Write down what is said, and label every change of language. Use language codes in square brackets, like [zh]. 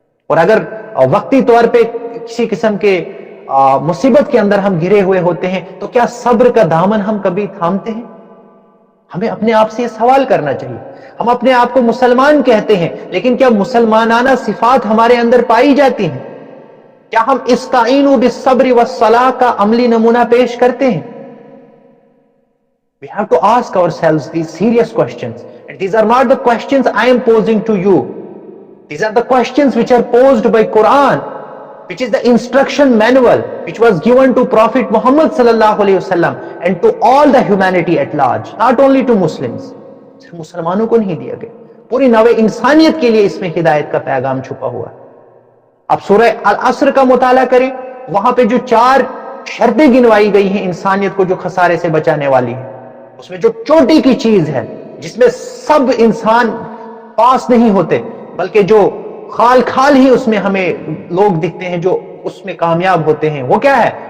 [hi] और अगर वक्ती तौर पे किसी किस्म के मुसीबत के अंदर हम घिरे हुए होते हैं तो क्या सब्र का दामन हम कभी थामते हैं? हमें अपने आप से ये सवाल करना चाहिए। हम अपने आप को मुसलमान कहते हैं, लेकिन क्या मुसलमानाना सिफात हमारे अंदर पाई जाती हैं? क्या हम इस्ताईनु बिस्सब्रि वस्सलाह का अमली नमूना पेश करते हैं? [en] We have to ask ourselves these serious questions, and these are not the questions I am posing to you. These are the questions which are posed by Quran, which is the instruction manual which was given to Prophet Muhammad sallallahu alaihi wasallam and to all the humanity at large, not only to Muslims. [hi] सिर्फ मुसलमानों को नहीं दिया गया, पूरी नवे इंसानियत के लिए इसमें हिदायत का पैगाम छुपा हुआ है। अब सूरह अल असर का मुताला करें, वहां पे जो 4 शर्तें गिनवाई गई हैं इंसानियत को जो खसारे से बचाने वाली है, उसमें जो चोटी की चीज है जिसमें सब इंसान पास नहीं होते, बल्कि जो खाल खाल ही उसमें हमें लोग दिखते हैं जो उसमें कामयाब होते हैं, वो क्या है?